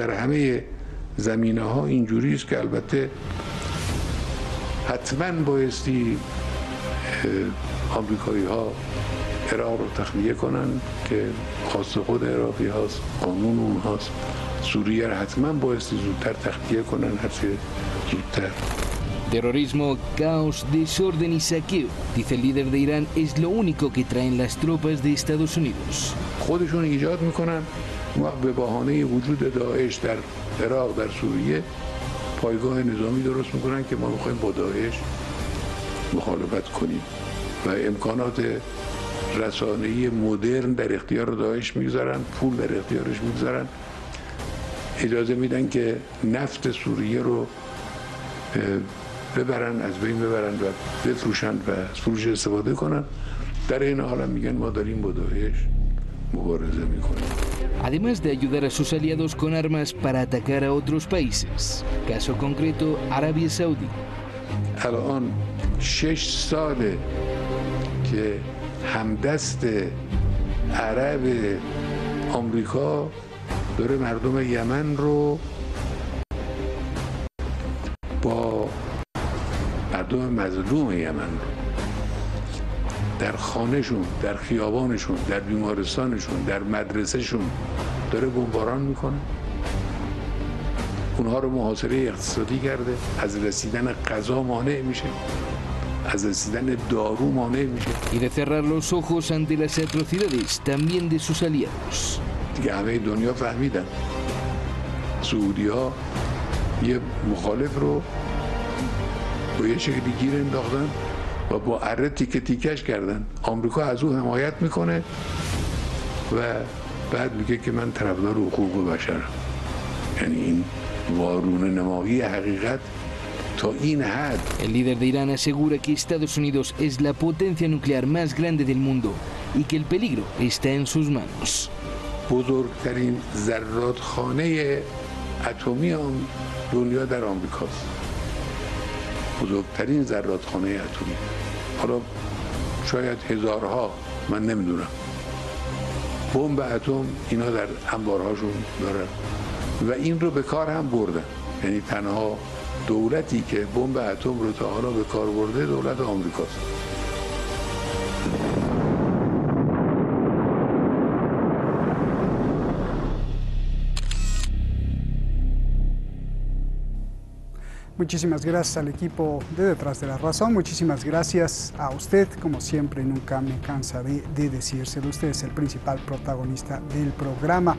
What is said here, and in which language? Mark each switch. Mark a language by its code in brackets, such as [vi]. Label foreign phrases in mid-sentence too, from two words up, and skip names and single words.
[fa] در همه زمینه ها اینجوری است که البته حتما بایستی آمریکایی ها عراق رو تخلیه کنن که خواست خود عراقی هاست، قانون اونهاست. سوریه رو حتما بایستی زودتر تخلیه کنن، هرچه زودتر. [es] Terrorismo, caos, desorden y saqueo, dice el líder de Irán, es lo único que traen las tropas de Estados Unidos. [fa] خودشون ایجاد میکنن به بهانه وجود داعش در عراق، در سوریه پایگاه نظامی درست میکنن که ما میخوایم با داعش مخالفت کنیم و امکانات رسانه‌ای مدرن در اختیار داعش میگذارن، پول در اختیارش میگذارن، اجازه میدن که نفت سوریه رو ببرن، از بین ببرن و بفروشن و از فروش استفاده کنن. در این حال میگن ما داریم با داعش مبارزه میکنیم. [es] Además de ayudar a sus aliados con armas para atacar a otros países. Caso concreto, Arabia Saudí. [fa] الان 6 ساله که همدست عرب آمریکا داره مردم یمن رو با مردم مظلوم یمن در خانهشون، در خیابانشون، در بیمارستانشون، در مدرسهشون داره بمباران میکنه. اونها رو محاصره اقتصادی کرده، از رسیدن غذا مانع میشه، از رسیدن دارو مانع میشه. [es] Y de cerrar los ojos ante las atrocidades también de sus aliados. [fa] دیگه همه دنیا فهمیدن سعودی ها یه مخالف رو با یه شکلی گیر انداختن و با اره تیکه تیکش کردن. آمریکا از او حمایت میکنه و بعد میگه که من طرفدار حقوق بشرم. یعنی این وارونه نمایی حقیقت تا این حد. [es] El líder de Irán asegura que Estados Unidos es la potencia nuclear más grande del mundo y que el peligro está en sus manos. [fa] بزرگترین زرادخانه اتمی دنیا در آمریکاست. بزرگترین زرادخانه اتمی. حالا شاید هزارها، من نمیدونم، بمب اتم اینا در انبارهاشون دارن و این رو به کار هم بردن. یعنی تنها دولتی که بمب اتم رو تا حالا به کار برده دولت آمریکاست. [es] Muchísimas gracias al equipo de Detrás de la Razón, muchísimas gracias a usted, como siempre, nunca me cansaré de decírselo, usted es el principal protagonista del programa.